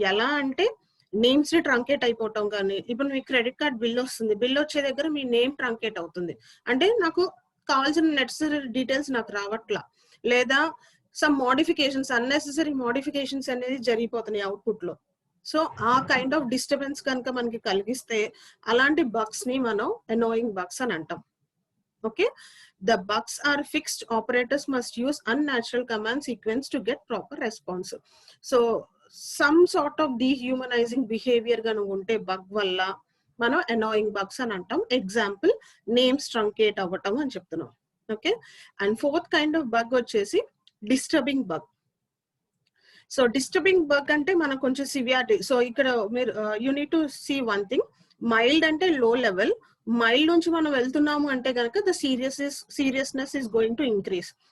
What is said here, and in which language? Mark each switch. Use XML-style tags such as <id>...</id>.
<te>ఎలా అంటే నేమ్స్ ని ట్రంకేట్ అయిపోవటం. కానీ ఇప్పుడు మీ క్రెడిట్ కార్డ్ బిల్ వస్తుంది, బిల్ వచ్చే దగ్గర మీ నేమ్ ట్రంకేట్ అవుతుంది, అంటే నాకు కావాల్సిన నెసెసరీ డీటెయిల్స్ నాకు రావట్లా, లేదా సమ్ మోడిఫికేషన్స్, అన్నెసెసరీ మోడిఫికేషన్స్ అనేది జరిగిపోతున్నాయి అవుట్పుట్ లో. సో ఆ కైండ్ ఆఫ్ డిస్టర్బెన్స్ కనుక మనకి కలిగిస్తే అలాంటి బగ్స్ ని మనం అనోయింగ్ బగ్స్ అని అంటాం.</te> <en>Okay, the bugs are fixed. Operators must use unnatural command sequence to get proper response. So some sort of dehumanizing behavior</en> <te>ganu unte bug valla మనం annoying bugs అని అంటాం. ఎగ్జాంపుల్ నేమ్స్ ట్రంకేట్ అవ్వటం అని చెప్తున్నాం. Okay, and fourth kind of bug వచ్చేసి disturbing bug. So disturbing bug అంటే మనకు కొంచెం సివియారిటీ. సో ఇక్కడ మీరు</te> <en>You need to see one thing.</en> <te>Mild అంటే లో లెవెల్, మైల్డ్ నుంచి మనం వెళ్తున్నాము అంటే కనుక</te> <en>The seriousness is going to increase.</en>